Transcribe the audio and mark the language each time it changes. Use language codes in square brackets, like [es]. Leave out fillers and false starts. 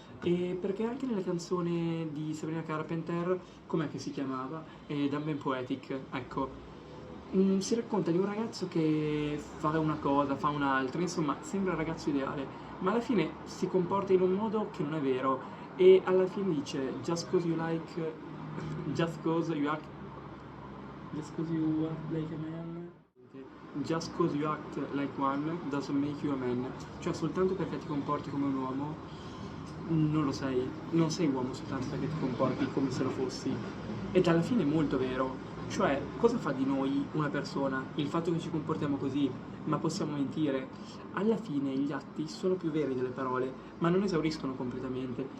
[it] E perché anche nella canzone di Sabrina Carpenter, com'è che si chiamava? Dumb and Poetic, ecco. Si racconta di un ragazzo che fa una cosa, fa un'altra, insomma, sembra il ragazzo ideale, ma alla fine si comporta in un modo che non è vero. E alla fine dice, [en] just cause you like, just cause you act, just cause you act like a man, just cause you act like one doesn't make you a man. [it] Cioè, soltanto perché ti comporti come un uomo, non lo sei. Non sei uomo soltanto perché ti comporti come se lo fossi. Ed alla fine è molto vero. Cioè, cosa fa di noi una persona? Il fatto che ci comportiamo così, ma possiamo mentire. Alla fine gli atti sono più veri delle parole, ma non esauriscono completamente.